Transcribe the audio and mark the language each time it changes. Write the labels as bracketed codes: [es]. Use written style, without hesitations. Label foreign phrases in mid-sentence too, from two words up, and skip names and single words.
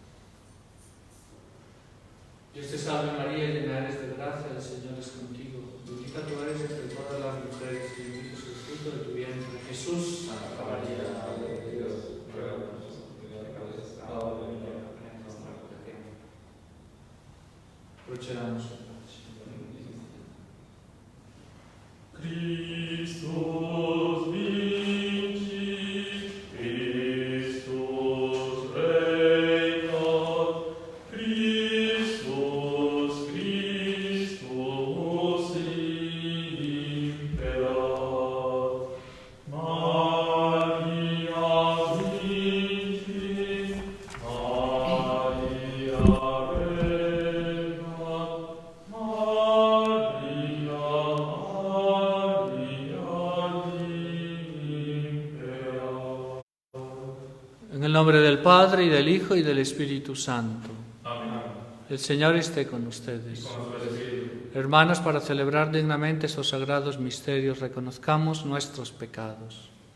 [es] Dios te salve María, llena eres de gracia, el Señor es contigo. Bendita tú eres entre todas las mujeres y bendito es el fruto de tu vientre, Jesús. Santa María, Madre de Dios, ruega por nosotros pecadores, ahora y en la hora de nuestra muerte. Procedamos. [la] Christus vincit, Christus regnat, Christus imperat. Maria vincit, Maria regnat, [es] En el nombre del Padre, y del Hijo, y del Espíritu Santo. Amén. El Señor esté con ustedes. Hermanos, para celebrar dignamente esos sagrados misterios, reconozcamos nuestros pecados.